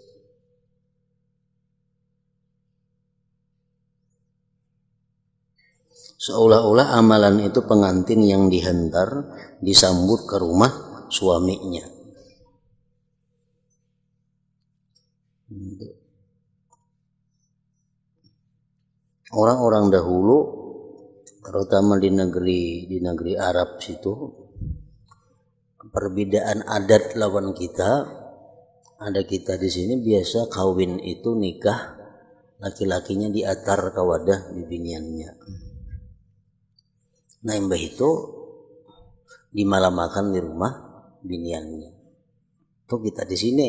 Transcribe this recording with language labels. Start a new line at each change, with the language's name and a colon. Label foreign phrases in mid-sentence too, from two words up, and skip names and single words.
Banjar: Seolah-olah amalan itu pengantin yang dihantar, disambut ke rumah suaminya. Orang-orang dahulu, terutama di negeri Arab situ, perbedaan adat lawan kita. Ada kita di sini biasa kawin itu nikah, laki-lakinya diatar ke wadah bibiniannya. Nah, mbah itu dimalamakan di rumah biniannya. Itu kita di sini.